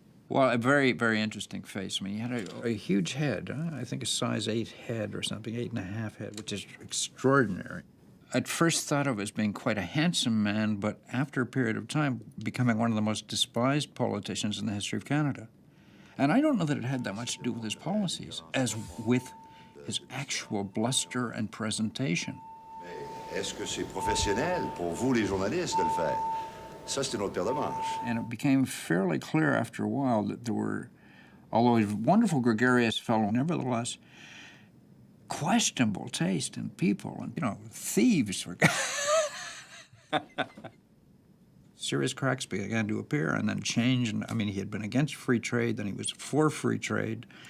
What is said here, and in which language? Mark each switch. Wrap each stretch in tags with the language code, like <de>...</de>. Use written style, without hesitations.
<en>Well, a very, very interesting face. I mean, he had a huge head, I think a size 8 head or something, 8.5 head, which is extraordinary. I'd first thought of as being quite a handsome man, but after a period of time, becoming one of the most despised politicians in the history of Canada. And I don't know that it had that much to do with his policies, as with his actual bluster and presentation.</en> <fr>Est-ce que c'est professionnel pour vous, les journalistes, de le faire? Ça, c'est une autre paire de manches.</fr> <en>And it became fairly clear after a while that there were, although he was a wonderful, gregarious fellow, nevertheless, questionable taste in people, and, you know, thieves were... Serious cracks began to appear and then change. And I mean, he had been against free trade, then he was for free trade.</en>